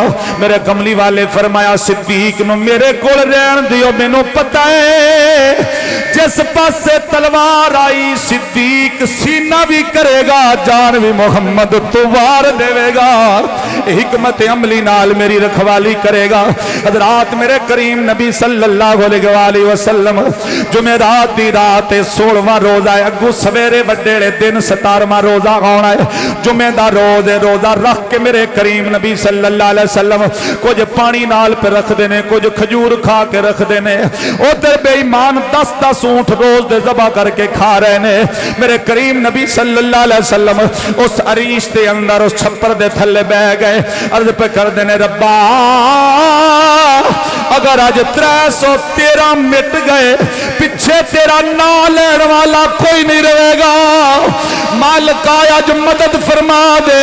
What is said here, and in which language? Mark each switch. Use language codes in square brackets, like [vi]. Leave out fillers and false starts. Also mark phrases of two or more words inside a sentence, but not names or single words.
[pa] میرے کملی والے فرمایا، صدیق نوں میرے کول رہن دیو، مینوں پتا ہے جس پاسے تلوار آئی صدیق سینہ بھی کرے گا، جان بھی محمد توں وار دیوے گا. حکمت عملی نال میری رکھوالی کرے گا. حضرات میرے کریم نبی [ar] صلى الله عليه وسلم [pa] جمعرات دی رات 16واں روزہ ہے. اگوں سویرے وڈیلے دن 17واں روزہ آنا ہے. جمعے دا روز ہے۔ روزہ رکھ کے میرے کریم نبی [ar] صلى الله عليه وسلم [pa] کچھ پانی نال پے رکھتے نے، کچھ کھجور کھا کے رکھتے نے. ادھر بے ایمان 10-10 اونٹ روز دے ذبح کر کے کھا رہے نے. میرے کریم نبی [ar] صلى الله عليه وسلم [pa] اس عریش کے اندر اس چھپر دے تھلے بہہ گئے. عرض پے کر دینے، ربا اگر اج 313 مٹ گئے، پیچھے تیرا نا لینے والا کوئی نہیں رہے گا. مالکا اج مدد فرما دے.